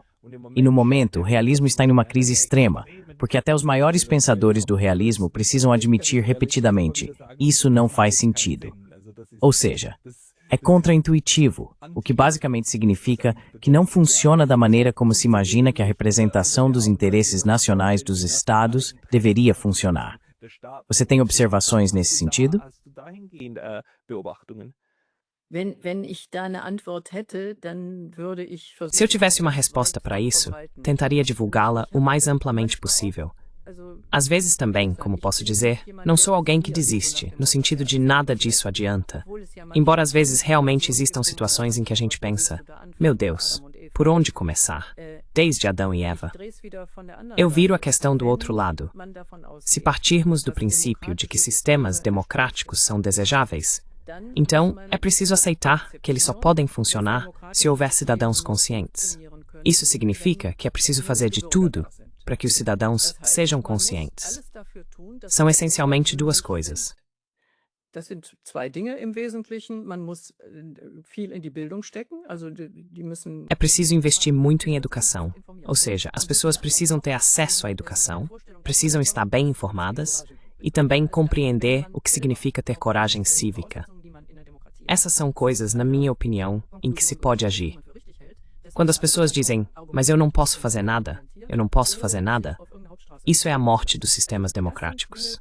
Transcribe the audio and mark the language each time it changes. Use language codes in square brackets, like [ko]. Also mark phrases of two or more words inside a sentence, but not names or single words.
[pt] E no momento, o realismo está em uma crise extrema, porque até os maiores pensadores do realismo precisam admitir repetidamente: isso não faz sentido. Ou seja, é contraintuitivo, o que basicamente significa que não funciona da maneira como se imagina que a representação dos interesses nacionais dos Estados deveria funcionar. Você tem observações nesse sentido? [de] Wenn ich da eine Antwort hätte, dann würde ich versuchen, [pt] Se eu tivesse uma resposta para isso, tentaria divulgá-la o mais amplamente possível. Às vezes também, como posso dizer, não sou alguém que desiste, no sentido de nada disso adianta. Embora às vezes realmente existam situações em que a gente pensa: meu Deus, por onde começar? Desde Adão e Eva. Eu viro a questão do outro lado. Se partirmos do princípio de que sistemas democráticos são desejáveis, então é preciso aceitar que eles só podem funcionar se houver cidadãos conscientes. Isso significa que é preciso fazer de tudo para que os cidadãos sejam conscientes. São essencialmente duas coisas. [de] Das sind zwei Dinge im Wesentlichen. Man muss viel in die Bildung stecken, also die müssen. [pt] É preciso investir muito em educação, ou seja, as pessoas precisam ter acesso à educação, precisam estar bem informadas e também compreender o que significa ter coragem cívica. Essas são coisas, na minha opinião, em que se pode agir. Quando as pessoas dizem: mas eu não posso fazer nada, eu não posso fazer nada, isso é a morte dos sistemas democráticos.